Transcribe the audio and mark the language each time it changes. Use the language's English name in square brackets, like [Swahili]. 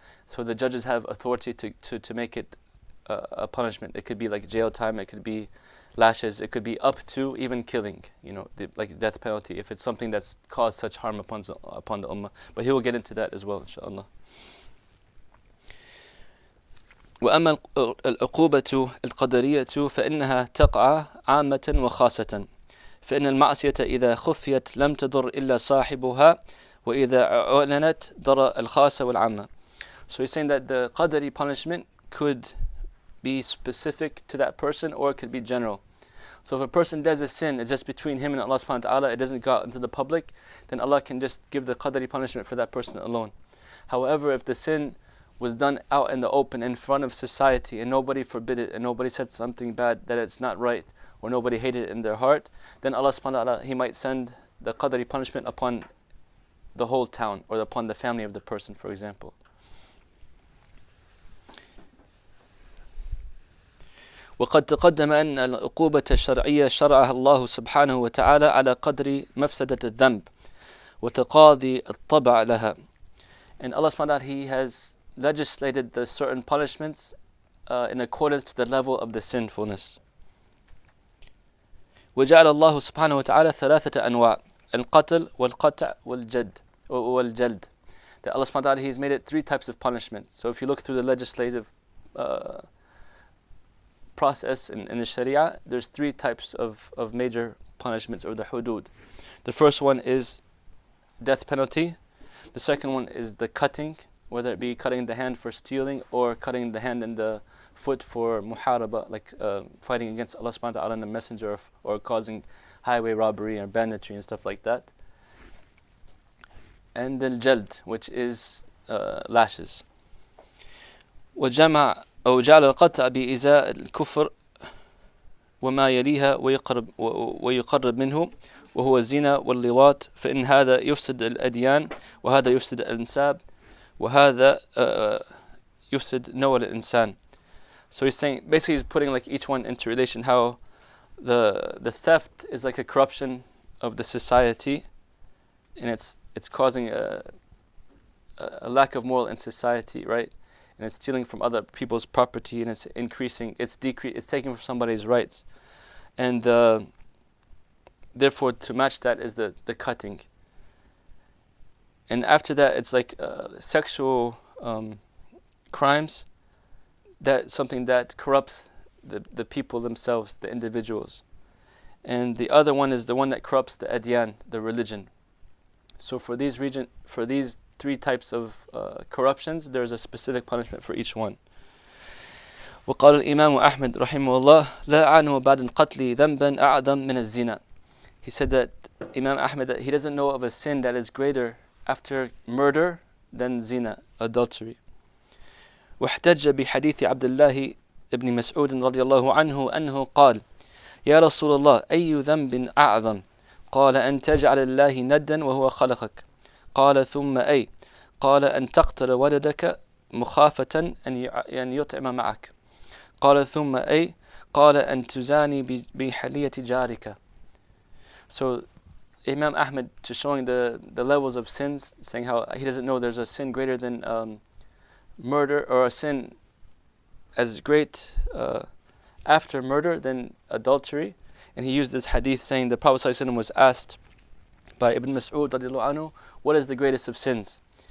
[English] So the judges have authority to make it a punishment. It could be like jail time, it could be lashes, it could be up to even killing, like death penalty, if it's something that's caused such harm upon the ummah. But he will get into that as well, inshallah. [Arabic] وأما العقوبة القدرية فإنها تقع عامة وخاصة فإن المعصية إذا خفيت لم تضر إلا صاحبها وإذا أعلنت ضر الخاصة والعامة. [English] So he's saying that the qadari punishment could be specific to that person or it could be general. So if a person does a sin, it's just between him and Allah subhanahu wa ta'ala, it doesn't go out into the public, then Allah can just give the qadari punishment for that person alone. However, if the sin was done out in the open in front of society and nobody forbid it and nobody said something bad that it's not right or nobody hated it in their heart, then Allah subhanahu wa ta'ala, He might send the qadari punishment upon the whole town or upon the family of the person, for example. [Arabic] وقد تقدم أن العقوبة الشرعية شرعها الله سبحانه وتعالى على قدر مفسدة الذنب وتقاضي الطبع لها. [English] And Allah subhanahu wa ta'ala, He has legislated the certain punishments in accordance to the level of the sinfulness. [Arabic] وجعل الله سبحانه وتعالى ثلاثة أنواع القتل والقطع والجلد. [English] That Allah subhanahu wa ta'ala, He's made it three types of punishment. So if you look through the legislative process in the Sharia, there's three types of major punishments, or the hudud. The first one is death penalty. The second one is the cutting, whether it be cutting the hand for stealing or cutting the hand and the foot for muharaba, like fighting against Allah subhanahu wa ta'ala and the messenger, or causing highway robbery or banditry and stuff like that. And the jald, which is lashes. [Arabic] وجمع أو جعل القطع بإزاء الكفر وما يليها ويقرب منه وهو الزنا واللواط فإن هذا يفسد الأديان وهذا يفسد الأنساب وهذا يفسد نوع الإنسان. [English] So he's saying, basically he's putting like each one into relation, how the theft is like a corruption of the society, and it's causing a lack of moral in society, right? And it's stealing from other people's property, and it's increasing, it's taking from somebody's rights. And therefore to match that is the cutting. And after that it's like sexual crimes, that's something that corrupts the people themselves, the individuals. And the other one is the one that corrupts the adyan, the religion. So for these three types of corruptions, there's a specific punishment for each one. [Arabic] وقال الإمام أحمد رحمه الله لا أعلم بعد القتل ذنبا أعظم من الزنا. [English] He said that Imam Ahmed, that he doesn't know of a sin that is greater after murder than zina, adultery. [Arabic] واحتج بحديث عبد الله ابن مسعود رضي الله عنه أنه قال يا رسول الله أي ذنب أعظم؟ قال أن تجعل الله ندا وهو خلقك. قال ثم أي؟ قال أن تقتل ولدك مخافة أن يطعم معك. قال ثم أي؟ قال أن تزاني بحلية جارك. [English] So Imam Ahmed, to showing the levels of sins, saying how he doesn't know there's a sin greater than murder, or a sin as great after murder than adultery. And he used this hadith saying the Prophet ﷺ was asked by Ibn Mas'ud radiallahu anhu, what is the greatest of sins?